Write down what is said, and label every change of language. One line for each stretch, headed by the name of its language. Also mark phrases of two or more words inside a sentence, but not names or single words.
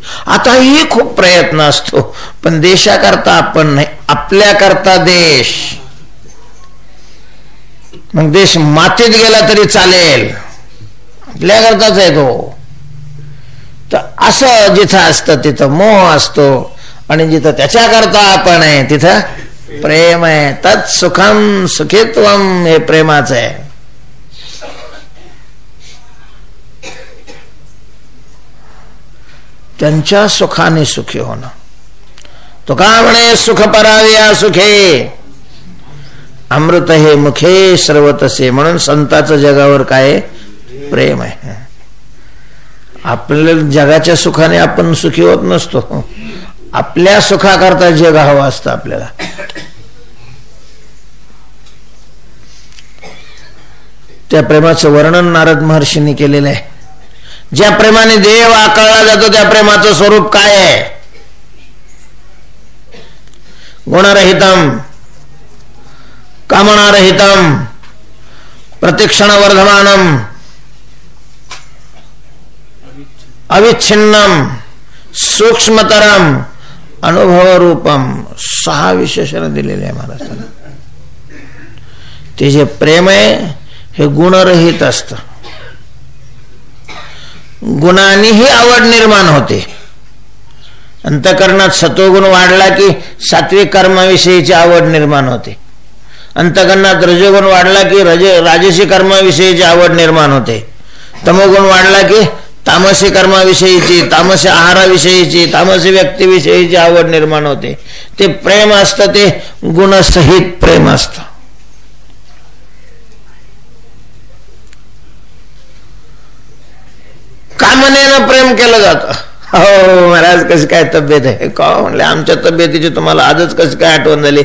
Marathi: आताही खूप प्रयत्न असतो, पण देशाकरता आपण नाही, आपल्याकरता देश. मग देश मातीत गेला तरी चालेल, आपल्याकरताच आहे तो. तर असं जिथं असतं तिथं मोह असतो, आणि जिथं त्याच्याकरता आपण आहे तिथं प्रेम आहे.
Sanskrit: तत् सुखम सुखित्वम,
Marathi: हे प्रेमाचं आहे. त्यांच्या सुखाने सुखी होणं. तो का म्हणे सुख पराविया सुखे, अमृत हे मुखे सर्वतसे. म्हणून संताचं जगावर काय प्रेम आहे. आपल्या जगाच्या सुखाने आपण सुखी होत नसतो, आपल्या सुखाकरता जग हवं असतं आपल्याला. त्या प्रेमाचं वर्णन नारद महर्षींनी केलेलं आहे. ज्या प्रेमाने देव आकळला जातो त्या प्रेमाचं स्वरूप काय आहे.
Sanskrit: गुणरहितम, कामनारहितम, प्रतिक्षण वर्धमानम, अविच्छिन्नम, सूक्ष्मतरम, अनुभव रूपम.
Marathi: 6 विशेषण दिलेले आहे महाराजांना. ते जे प्रेम आहे हे गुणरहित असतं. गुणांनीही आवड निर्माण होते. अंतःकरणात सत्वगुण वाढला की सात्विक कर्माविषयीची आवड निर्माण होते. अंतःकरणात रजोगुण वाढला की राजसी कर्माविषयीची आवड निर्माण होते. तमोगुण वाढला की तामसी कर्माविषयीची, तामसी आहाराविषयीची, तामसी व्यक्तीविषयीची आवड निर्माण होते. ते प्रेम असतं ते गुणसहित प्रेम असतं. कामनेनं प्रेम केलं जातं. हो महाराज कशी काय तब्येत आहे का म्हणले, आमच्या तब्येतीची तुम्हाला आजच कशी काय आठवण झाली.